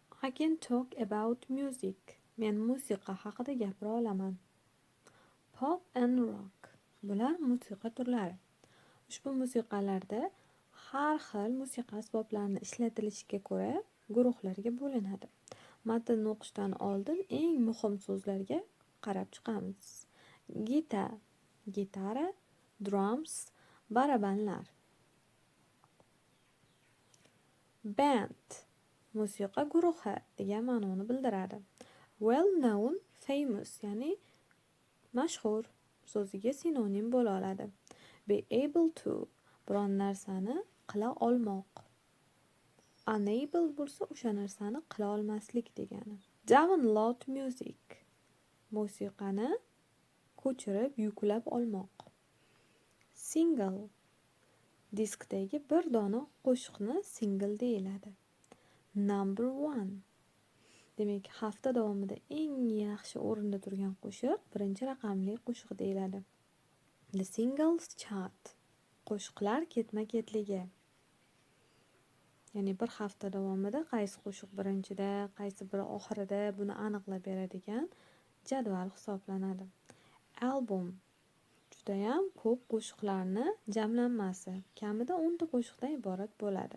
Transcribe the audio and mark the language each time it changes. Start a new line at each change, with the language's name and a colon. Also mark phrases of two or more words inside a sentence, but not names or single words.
English: I can talk about music.
Uzbek: Men musiqa haqida gapira olaman.
English: Pop and rock.
Uzbek: Bular musiqa turlari. Ushbu musiqalarda har xil musiqa asboblarini ishlatilishiga ko'ra guruhlarga bo'linadi. Matnni o'qishdan oldin eng muhim so'zlarga qarab chiqamiz. Gitar, gitara, drums, barabanlar. Band, musiqa guruhi degan ma'noni bildiradi.
English: Well known, famous,
Uzbek: ya'ni mashhur so'ziga sinonim bo'la oladi.
English: Be able to,
Uzbek: biron narsani qila olmoq. Unable bo'lsa o'sha narsani qila olmaslik degani.
English: Download music,
Uzbek: musiqani ko'chirib yuklab olmoq. Single, diskdagi bir dona qo'shiqni single deyiladi.
English: Number one,
Uzbek: demak hafta davomida eng yaxshi o'rinda turgan qo'shiq birinchi raqamli qo'shiq deyiladi.
English: The singles chart,
Uzbek: qo'shiqlar ketma-ketligi. Ya'ni bir hafta davomida qaysi qo'shiq birinchida, qaysi biri oxirida buni aniqlab beradigan jadval hisoblanadi. Album, judayam ko'p qo'shiqlarni jamlanmasi, kamida 10 ta qo'shiqdan iborat bo'ladi.